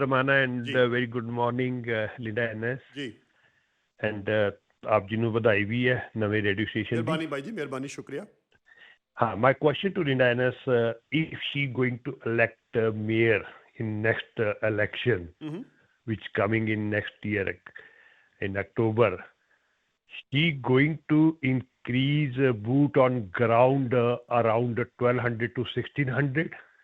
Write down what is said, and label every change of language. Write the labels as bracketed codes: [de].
[en] Romana, and very good morning, Linda NS. [pa] ਜੀ And ਆਪ ਜੀ ਨੂੰ ਵਧਾਈ ਵੀ ਹੈ ਨਵੇਂ ਰੇਡੀਓ ਸਟੇਸ਼ਨ ਦੀ। ਮਿਹਰਬਾਨੀ ਬਾਈ ਜੀ, ਮਿਹਰਬਾਨੀ, ਸ਼ੁਕਰੀਆ। [en] ਹਾਂ, my question to Linda NS, if she going to elect mayor in next election, which coming in next year in October, she going to increase boot on ground around 1,200 to 1,600.